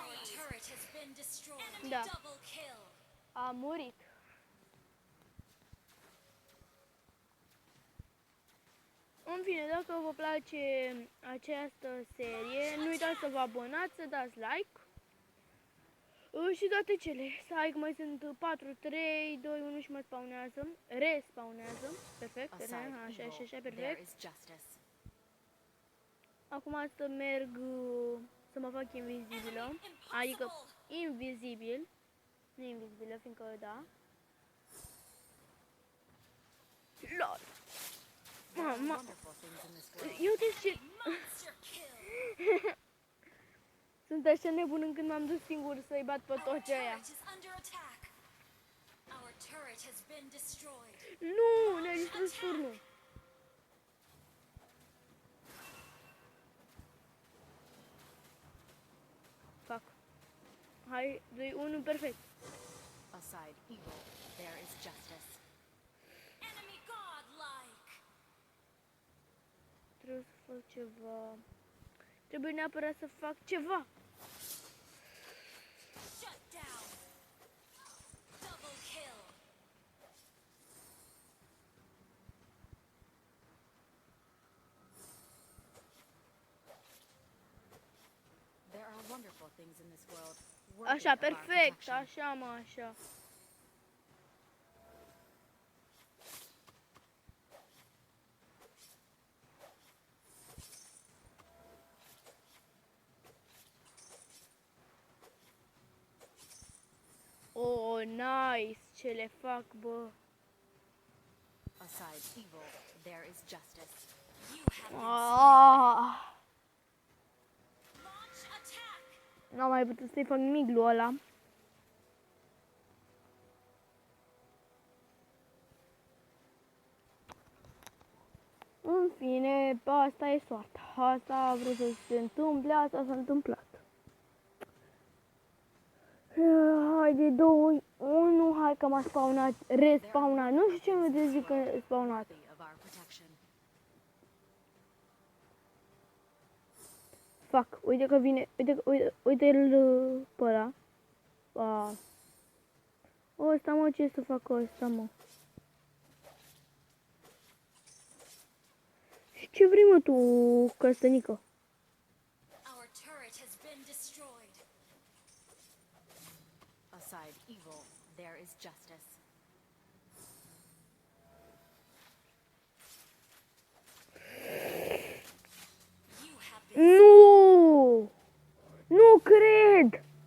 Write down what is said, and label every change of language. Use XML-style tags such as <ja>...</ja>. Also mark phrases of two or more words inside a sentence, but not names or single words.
<en>Our turret has been destroyed. Enemy</en> <ro>Da.</ro> <en>double kill.</en> <ro>A murit. În fine, dacă vă place această serie, nu uitați să vă abonați, să dați like. Și toate cele. Stai că mai sunt 4, 3, 2, 1 și mă spawnează. Respawnează. Perfect.</ro> <en>Aside</en> <ro>Așa,</ro> <en>evil,</en> <ro>așa, așa,</ro> <en>there</en> <ro>perfect.</ro> <en>is justice.</en> <ro>Acum să merg să mă fac invizibilă.</ro> <en>Enemy</en> <ro>Adică</ro> <en>impossible.</en> <ro>invizibil. Nu invizibilă, fiindcă da. LOL.</ro> <en>There are</en> <ro>Mama.</ro> <en>wonderful things in this world.</en> <ro>Eu de ce...</ro> <en>Monster kill.</en> <ro>Sunt așa nebun încât m-am dus singur să-i bat pe</ro> <en>Our</en> <ro>toți aia.</ro> <en>turret is under attack. Our turret has been destroyed.</en> <ro>Nu, ne-a distrus turnul. Fac. Hai, 2, 1, perfect.</ro> <en>Aside evil, there is justice. Enemy godlike.</en> <ro>Trebuie să fac ceva. Trebuie neapărat să fac ceva.</ro> <en>Shut down. Double kill. There are wonderful things in this world worthy</en> <ro>Așa,</ro> <en>of our</en> <ro>perfect.</ro> <en>protection.</en> <ro>Așa, mă, așa.</ro> <en>Oh, nice.</en> <ro>Ce le fac, bă.</ro> <en>Aside evil, there is justice. You have been Ah, launch attack.</en> <ro>n-am mai putut să-i fac nimic lui ăla. În fine, asta e soarta. Asta a vrut să se întâmple, asta s-a întâmplat. Haide, 2, 1, hai că m-a spawnat, respawnat. Nu știu ce mi de zic că spawnat.</ro> <en>Worthy of our protection.</en> <ro>Fac, uite că vine, uite-l pe ăla. Ăsta, mă, ce să fac ăsta, mă? Și ce vrei, mă, tu, căstănică?</ro> <en>Our turret has been destroyed. Aside evil, there is justice. You have been</en> <ro>Nu! Nu cred!</ro>